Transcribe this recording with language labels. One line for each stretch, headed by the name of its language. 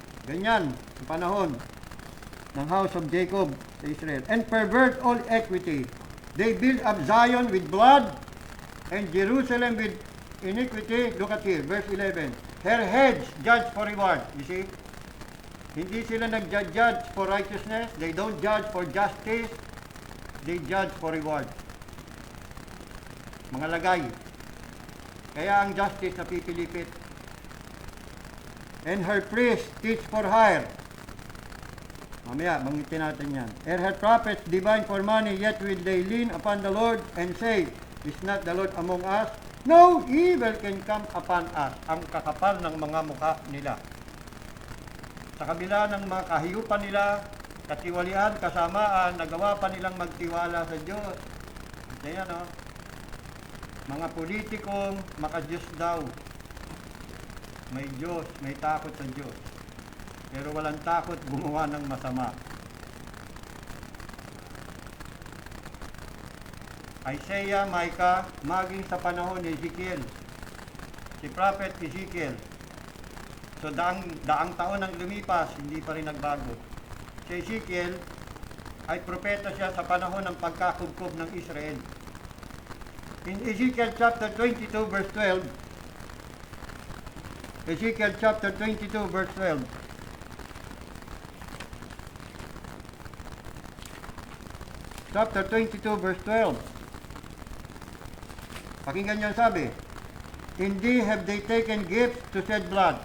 Filipino: Ganyan, sa panahon ng house of Jacob sa Israel.
English: And pervert all equity. They build up Zion with blood, and Jerusalem with iniquity. Look at here, verse 11. Her heads judge for reward. You see?
Filipino: Hindi sila nag-judge
English: for righteousness. They don't judge for justice. They judge for reward.
Filipino: Mga lagay. Kaya ang justice na pipilipit.
English: And her priests teach for hire.
Filipino: Mamaya, bangitin natin yan.
English: And her prophets divine for money, yet will they lean upon the Lord and say, is not the Lord among us? No evil can come upon us.
Filipino: Ang kakapal ng mga mukha nila. Sa kabila ng mga kahiyupan nila, katiwalian, kasamaan, nagawa pa nilang magtiwala sa Diyos. Kaya no, mga politikong makadiyos daw. May Diyos, may takot sa Diyos. Pero walang takot gumawa ng masama. Isaiah, Micah, maging sa panahon ni Ezekiel. Si Prophet Ezekiel. So daang taon ang lumipas, hindi pa rin nagbago. Si Ezekiel ay propeta siya sa panahon ng pagkakubkob ng Israel.
English: In Ezekiel chapter 22 verse 12, Ezekiel chapter 22 verse 12, chapter 22 verse 12,
Filipino: pakinggan niyo ang sabi,
English: Indeed have they taken gifts to shed blood.